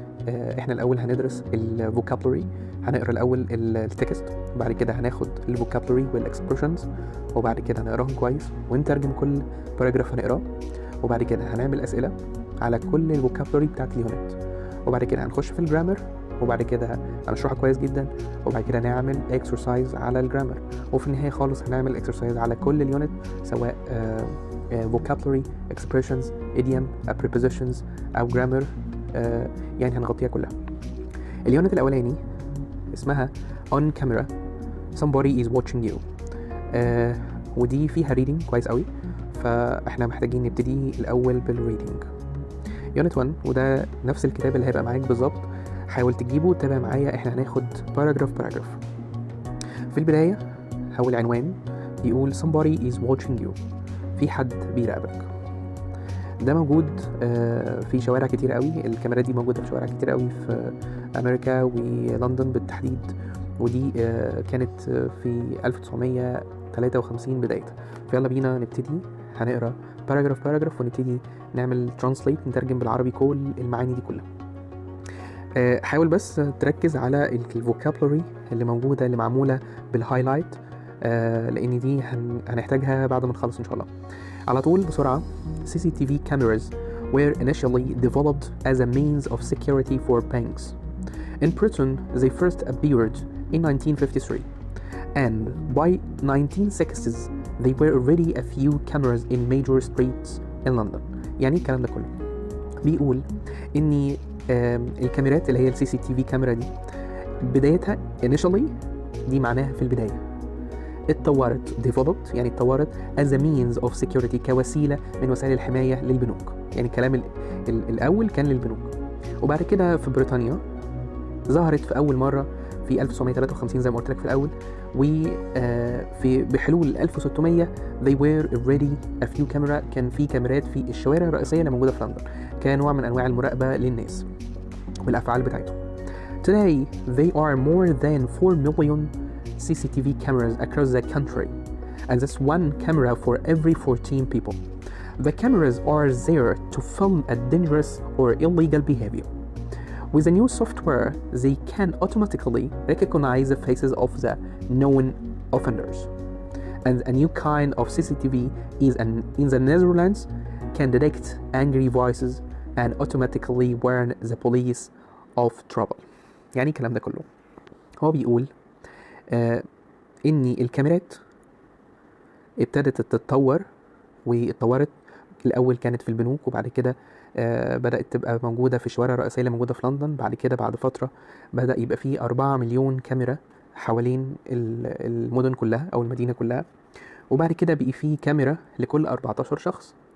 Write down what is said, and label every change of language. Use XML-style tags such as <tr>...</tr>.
<ar>احنا الاول هندرس الفوكابلري، هنقرا الاول التكست، وبعد كده هناخد الفوكابلري والاكسبريشنز، وبعد كده هنقراهم كويس ونترجم كل باراجراف هنقراه، وبعد كده هنعمل اسئله على كل الفوكابلري بتاعت اليونت، وبعد كده هنخش في الجرامر، وبعد كده هنشرحها كويس جدا، وبعد كده نعمل اكسرسايز على الجرامر، وفي النهايه خالص هنعمل اكسرسايز على كل اليونت، سواء</ar> <en>vocabulary, expressions, idiom, prepositions</en> <ar>او grammar. يعني هنغطيها كلها. اليونت الاولاني اسمها</ar> <en>on camera somebody is watching you.</en> <ar>ودي فيها reading كويس قوي، فاحنا محتاجين نبتدي الاول بالريدنج. يونت 1 وده نفس الكتاب اللي هيبقى معاك بالظبط، حاول تجيبه وتتابع معايا. احنا هناخد باراجراف. في البدايه هو العنوان بيقول</ar> <en>somebody is watching you،</en> <ar>في حد بيراقبك. ده موجود في شوارع كتير قوي، الكاميرا دي موجوده في شوارع كتير قوي في امريكا ولندن بالتحديد، ودي كانت في 1953 بدايتها. فيلا بينا نبتدي. هنقرا باراجراف ونبتدي نعمل ترانسليت، نترجم بالعربي كل المعاني دي كلها. حاول بس تركز على الفوكابلري اللي موجوده، اللي معموله بالهايلايت، لان دي هنحتاجها بعد ما نخلص ان شاء الله. على طول بسرعه.</ar> <en>CCTV cameras were initially developed as a means of security for banks. In Britain, they first appeared in 1953, and by 1960s they were already a few cameras in major streets in London.</en> <ar>يعني الكلام ده كله بيقول ان الكاميرات اللي هي CCTV كاميرا دي بدايتها initially، دي معناها في البداية، اتطورت developed يعني اتطورت</ar> <en>as a means of security،</en> <ar>كوسيلة من وسائل الحماية للبنوك. يعني الكلام الأول كان للبنوك، وبعد كده في بريطانيا ظهرت في أول مرة في 1953 زي ما قلت لك في الأول، وفي بحلول 1600</ar> <en>they were already a few camera،</en> <ar>كان في كاميرات في الشوارع الرئيسية اللي موجودة في لندن، كنوع من أنواع المراقبة للناس والأفعال بتاعتهم.</ar> <en>Today they are more than 4 million CCTV cameras across the country, and that's one camera for every 14 people. The cameras are there to film a dangerous or illegal behavior. With the new software, they can automatically recognize the faces of the known offenders. And a new kind of CCTV in the Netherlands can detect angry voices and automatically warn the police of trouble.</en> <ar>يعني الكلام ده كله هو بيقول ان الكاميرات ابتدت تتطور، واتطورت الاول كانت في البنوك، وبعد كده بدأت تبقى موجودة في الشوارع الرئيسية اللي موجودة في لندن. بعد كده بعد فترة بدأ يبقى فيه 4 مليون كاميرا حوالين المدن كلها أو المدينة كلها، وبعد كده بقي فيه كاميرا لكل 14 شخص.</ar>